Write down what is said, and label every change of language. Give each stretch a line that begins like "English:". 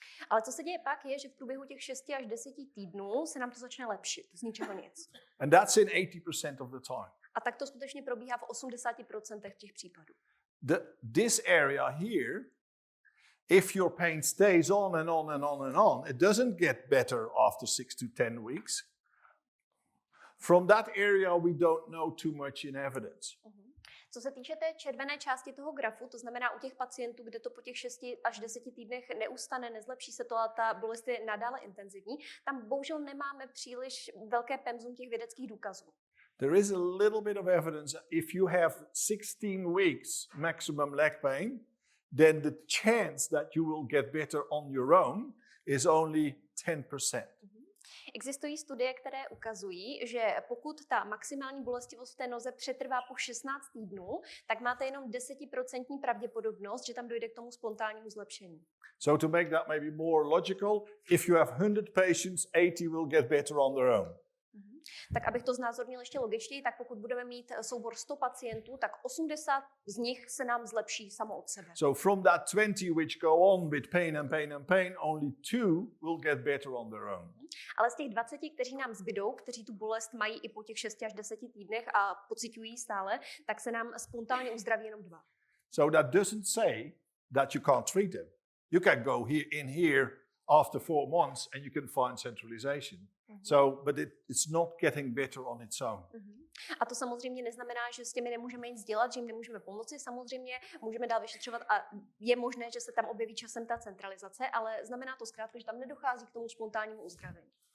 Czech: Ale co se děje pak je, že v průběhu těch 6 až 10 týdnů se nám to začne lepšit, z ničeho nic.
English: And that's in 80% of the time.
Czech: A tak to skutečně probíhá v 80% těch případů.
English: This area here, if your pain stays on and on and on and on, it doesn't get better after 6 to 10 weeks. From that area we don't know too much in evidence.
Czech: Co se týče té červené části toho grafu, to znamená u těch pacientů, kde to po těch 6 až 10 týdnech neustane, nezlepší se to a ta bolest je nadále intenzivní, tam bohužel nemáme příliš velké penzum těch vědeckých důkazů.
English: There is a little bit of evidence that if you have 16 weeks maximum leg pain, then the chance that you will get better on your own is only 10%.
Czech: Existují studie, které ukazují, že pokud ta maximální bolestivost v té noze přetrvá po 16 týdnů, tak máte jenom 10% pravděpodobnost, že tam dojde k tomu spontánnímu zlepšení.
English: So to make that maybe more logical, if you have 100 patients, 80 will get better on their own.
Czech: Tak abych to znázornil ještě logičtěji, tak pokud budeme mít soubor 100 pacientů, tak 80 z nich se nám zlepší samo od sebe.
English: So from that 20 which go on with pain and pain and pain, only 2 will get better on their own.
Czech: Ale z těch 20, kteří nám zbydou, kteří tu bolest mají i po těch 6 až 10 týdnech a pociťují stále, tak se nám spontánně uzdraví jenom 2.
English: So that doesn't say that you can't treat them. You can go in here after 4 months and you can find centralization. So, but it's not getting better on its own.
Czech: A to samozřejmě neznamená, že s těmi nemůžeme nic dělat, že jim nemůžeme pomoci. Samozřejmě můžeme dál vyšetřovat a je možné, že se tam objeví časem ta centralizace, ale znamená to zkrátka, že tam nedochází k tomu spontánnímu uzdravení.